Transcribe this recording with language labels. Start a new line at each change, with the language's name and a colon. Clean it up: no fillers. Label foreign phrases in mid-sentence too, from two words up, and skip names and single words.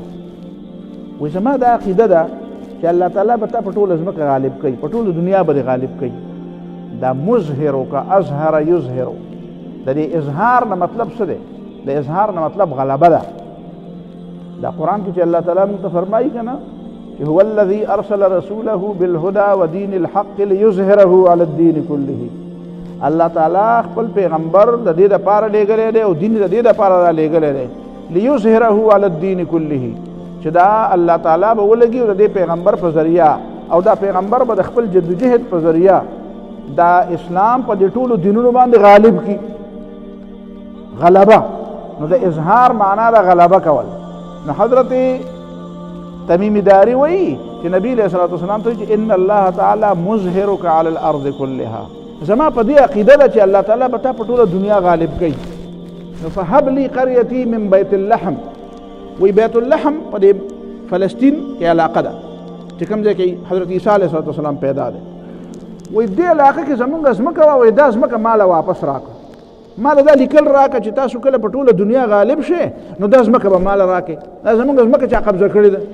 Pashto: وایي زما دا عقیده ده چې الله تعالی به تا په ټوله ځمکه غالب کوي، په ټوله دنیا به غالب کوي. دا
Arabic: مظهرک اظهر یظهر،
Pashto: د دې اظهار نه مطلب څه دی؟ د اظهار نه مطلب غلبه ده. دا قرآن کې چې الله تعالی موږ ته فرمایي که نه چې
Arabic: هو الذي ارسل رسوله بالهدى ودين الحق ليظهره على الدين كله.
Pashto: الله تعالی خپل پیغمبر د دې دپاره لېږلی دی او دین د دې دپاره را لېږلی دی،
Arabic: ليظهره على الدين كله،
Pashto: چې دا الله تعالی به ولګي د دې پیغمبر په ذریعه، او دا پیغمبر به د خپل جدوجهد په ذریعه دا اسلام په دې ټولو دینونو باندې غالب کی. غلبه نو د اظهار معنا د غلبه کول. نو حضرت تمیم داری وایي چې نبی
Arabic: علیه الصلاۃ والسلام
Pashto: ته چې
Arabic: ان الله تعالی مظهرک علی الارض کلها،
Pashto: زما په دې عقیده ده چې الله تعالی به تا په ټوله دنیا غالب کوي.
Arabic: نو فهب لی قریتی من بیت اللحم.
Pashto: وی بیت اللحم په دې فلسطین کې علاقه ده چې کوم ځای کې حضرت عیسی
Arabic: علیه السلام
Pashto: پیدا دی. وی دې علاقه کې زمونږ ځمکه وه، وایي دا ځمکه ماله واپس راکړه، ماله دا لیکل راکړه چې تاسو کله په ټوله دنیا غالب شئ نو دا ځمکه به ماله راکړئ، دا زمونږ ځمکه چا قبضه کړې ده.